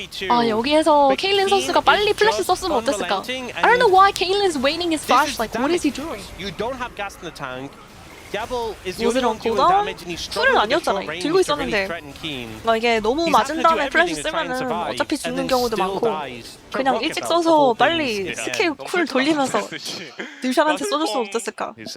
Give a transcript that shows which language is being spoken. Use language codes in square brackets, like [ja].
[ko] 아 여기에서 케일린 선수가 빨리 플래시 썼으면 어땠을까? [en] I don't know why Kaylin's waiting his flash. Like what is he doing? You don't have gas in the tank. Was it on cooldown? [ko] 쿨은 아니었잖아. 들고 있었는데 막 이게 너무 맞은 다음에 플래시 쓰면은 어차피 죽는 경우도 많고 그냥 일찍 써서 빨리 스킬 쿨 돌리면서 루시안한테 써줬으면 어땠을까?